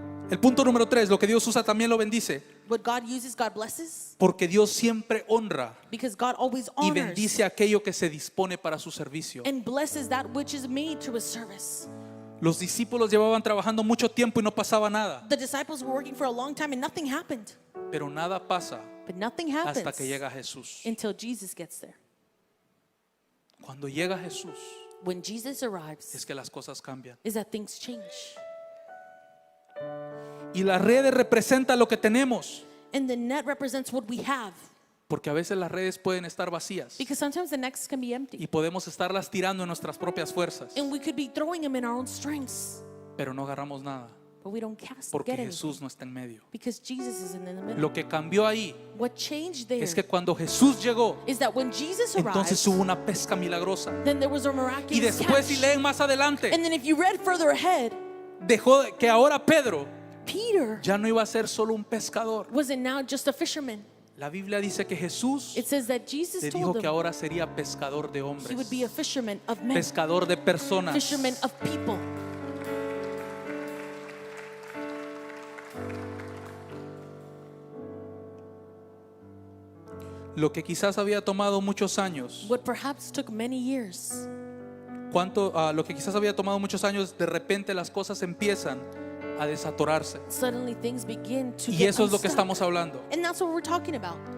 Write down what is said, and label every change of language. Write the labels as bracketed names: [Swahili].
[Spanish] El punto número 3, lo que Dios usa también lo bendice. [English] What God uses, God blesses, [Spanish] Porque Dios siempre honra [English] because God always [Spanish] y [English] honors [Spanish] bendice aquello que se dispone para su servicio. [English] and blesses that which is made to his service. [Spanish] Los discípulos llevaban trabajando mucho tiempo y no pasaba nada. [English] The disciples were working for a long time and nothing happened. [Spanish] Pero nada pasa [English] But nothing happens [Spanish] hasta que llega Jesús. [English] until Jesus gets there. [Spanish] Cuando llega Jesús [English] When Jesus arrives, [Spanish] es que las cosas cambian. [English] is that things change. [Spanish] Y las redes representan lo que tenemos. [English] And the net represents what we have. [Spanish] Porque a veces las redes pueden estar vacías [English] Because sometimes the nets can be empty. [Spanish] y podemos estarlas tirando en nuestras propias fuerzas, [English] And we could be throwing them in our own strengths. [Spanish] pero no agarramos nada. [English] but we don't get [Spanish] porque [English] anything [Spanish] Jesús no está en medio. [English] because Jesus is in the middle. [Spanish] Lo que cambió ahí [English] What changed there [Spanish] es que cuando Jesús llegó, [English] is that when Jesus [Spanish] entonces [English] arrived, [Spanish] hubo una pesca milagrosa. [English] then there was a [Spanish] Y [English] miraculous [Spanish] después, si [English] catch. [Spanish] leen más adelante, [English] And then if you read further ahead, [Spanish] dejó que ahora Pedro [English] Peter [Spanish] ya no iba a ser solo un pescador. [English] wasn't now just a fisherman. [Spanish] La Biblia dice que Jesús [English] It says that Jesus [Spanish] le dijo [English] told [Spanish] que [English] him [Spanish] ahora sería pescador de [English] he [Spanish] hombres, [English] would be a fisherman of men, [Spanish] pescador de personas. [English] fisherman of people. [Spanish] Lo que quizás había tomado muchos años, [English] What perhaps took many years, [Spanish] lo que quizás había tomado muchos años, de repente las cosas empiezan a desatorarse. [English] suddenly things begin to [Spanish] Y [English] get [Spanish] eso es lo que [English] unstuck. [Spanish] estamos hablando, [English] And that's what we're talking about.